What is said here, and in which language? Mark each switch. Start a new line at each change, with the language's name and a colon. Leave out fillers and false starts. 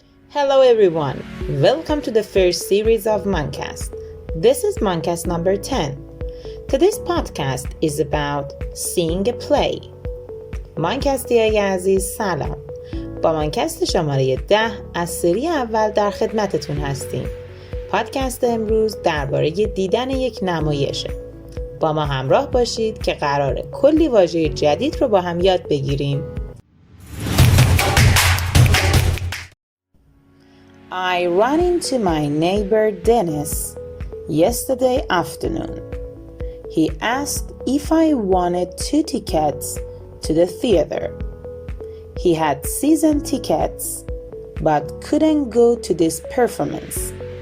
English: Hello everyone, welcome to the first series of Mantcast. This is Mantcast number 10. Today's podcast is about seeing a play.
Persian: مانکستی های عزیز سلام. با مانکست شماره 10 از سری اول در خدمتتون هستیم. پادکست امروز درباره دیدن یک نمایشه. با ما همراه باشید که قراره کلی واژه جدید رو با هم یاد بگیریم.
English: I ran into my neighbor Dennis yesterday afternoon. He asked if I wanted 2 tickets to the theater. He had season tickets but couldn't go to this performance.